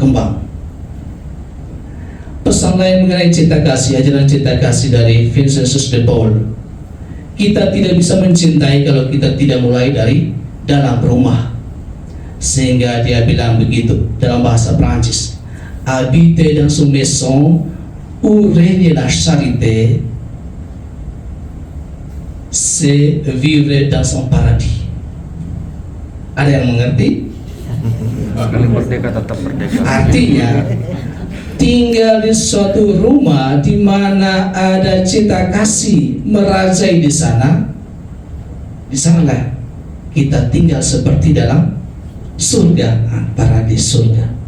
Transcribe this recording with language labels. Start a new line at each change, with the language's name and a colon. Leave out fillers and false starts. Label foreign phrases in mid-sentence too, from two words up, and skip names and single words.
Indonesian: berkembang. Pesan lain mengenai cinta kasih, ajaran cinta kasih dari Vincentius de Paul, kita tidak bisa mencintai kalau kita tidak mulai dari dalam rumah. Sehingga dia bilang begitu dalam bahasa Prancis,
French: habiter dans une maison où règne la charité, c'est vivre dans un paradis.
Indonesian: Ada yang mengerti? Merdeka tetap merdeka. Artinya tinggal di suatu rumah di mana ada cinta kasih merajai di sana, di sanalah kita tinggal seperti dalam surga, paradis surga.